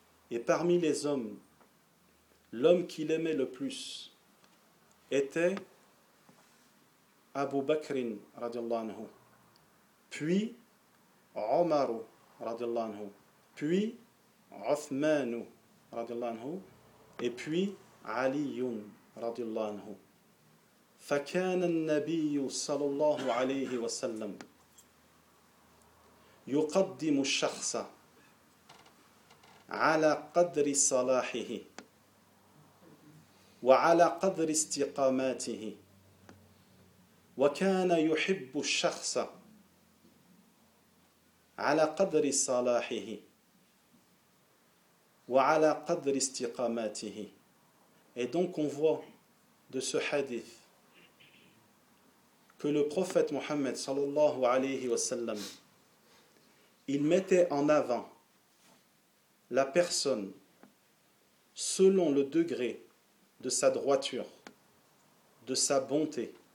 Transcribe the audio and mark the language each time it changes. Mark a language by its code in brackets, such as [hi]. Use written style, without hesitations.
[fr] Et parmi les hommes, l'homme qu'il aimait le plus était Abu Bakrin radiallahu anhu, puis Omar radiallahu anhu, puis Uthman radiallahu anhu, et puis Ali radiallahu anhu. [ar] Fakana an-nabiy sallallahu alayhi wa sallam yuqaddimu ash-shakhsa ala qadri salahihi وعلى قدر استقامته وكان يحب الشخص على قدر صلاحه وعلى قدر استقامته. [fr] Et donc on voit de ce hadith que le prophète Mohammed sallallahu alayhi wa sallam, il mettait en avant la personne selon le degré de sa droiture, de sa bonté.